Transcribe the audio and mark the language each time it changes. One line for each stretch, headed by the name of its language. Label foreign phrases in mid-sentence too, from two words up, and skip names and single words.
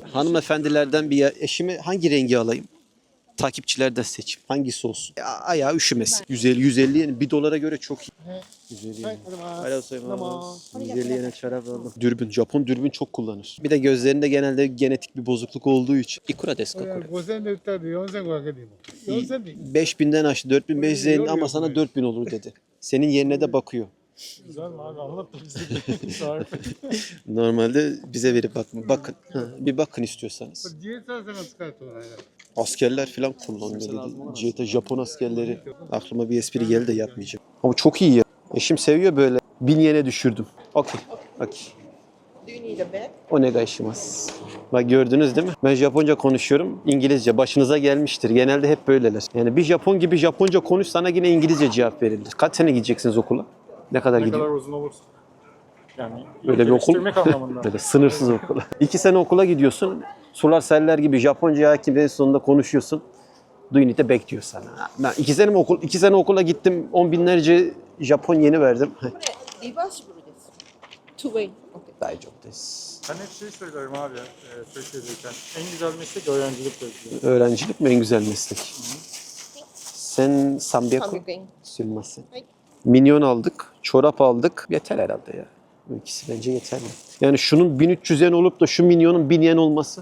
Turkish: Hanımefendilerden eşime hangi rengi alayım? Takipçilerden seçim. Hangisi olsun? Ayağı üşümesin. 150 yen $1 göre çok iyi. 150 yen. Arigatou. 150 yene çorap aldım. Dürbün. Japon dürbün çok kullanır. Bir de gözlerinde genelde genetik bir bozukluk olduğu için.
Japanese: いくらですかこれ? 5000で売ったら4500円でいいもん。4000でいい。
Turkish: 5000'den aştı. 4500 yen ama sana 4000 olur dedi. Senin yerine de bakıyor. Güzel mi abi? Anlat da bize de. Normalde bize verip bakın. Bakın. Ha, bir bakın istiyorsanız.
Japanese: 自衛隊さんが使うとね
Turkish: Askerler falan kullanıyor. Jeta Japon askerleri. Aklıma bir espri geldi de yapmayacağım. Ama çok iyi ya. Eşim seviyor böyle. 1000 yene düşürdüm. Okey. Okey.
English: Do you need a bag?
Turkish: Onegaishimasu. Bak gördünüz değil mi? Ben Japonca konuşuyorum. İngilizce. Başınıza gelmiştir. Genelde hep böyleler. Yani bir Japon gibi Japonca konuş sana yine İngilizce cevap verilir. Kaç sene gideceksiniz okula? Ne kadar Ne gidiyor? kadar uzun olursa. Yani Öyle bir okul. geliştirmek anlamında. Böyle sınırsız okula. 2 sene okula gidiyorsun. Sular seller gibi Japonca hakim en sonunda konuşuyorsun. Duynite bekliyor sana. Ben 2 sene okula gittim. 10 binlerce Japon yeni verdim.
Japanese: これリバーシブルです。
English: Two way.
Turkish: Okay.
Japanese: 大丈夫です.
Turkish: Ben hep şey söylerim abi Türkiye'deyken. En güzel meslek öğrencilik bölgesi. Öğrencilik mi en güzel meslek? Sen 300 300 yen. sürmezsin. Hayır. Minyon aldık, çorap aldık. Yeter herhalde ya. Bu ikisi bence yeterli. Yani şunun 1300 yen olup da şu minyonun 1000 yen olması.